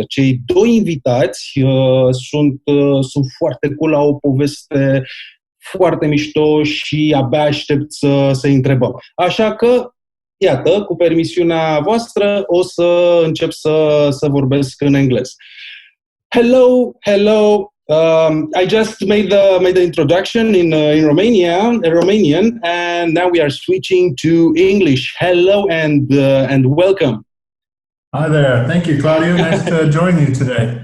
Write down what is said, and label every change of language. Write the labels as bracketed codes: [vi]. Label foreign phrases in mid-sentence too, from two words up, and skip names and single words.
[ro] Cei doi invitați sunt foarte cool, au o poveste foarte mișto și abia aștept să-i întrebăm. Așa că iată, cu permisiunea voastră, o să încep să vorbesc în engleză. [en] Hello. I just made the introduction in Romanian, and now we are switching to English. Hello and welcome. Hi there. Thank you, Claudio. Nice to join you today.